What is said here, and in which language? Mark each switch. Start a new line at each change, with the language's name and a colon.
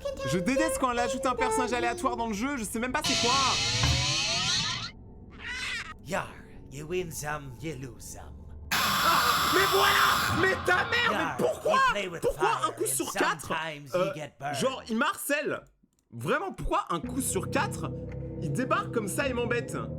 French: Je déteste quand elle ajoute un personnage aléatoire dans le jeu, je sais même pas c'est quoi.
English: Yar, you win some, you lose some.
French: Mais voilà! Mais ta mère! Mais pourquoi? Pourquoi un coup sur 4 genre, il m'harcèle! Vraiment, pourquoi un coup sur 4 il débarque comme ça et m'embête?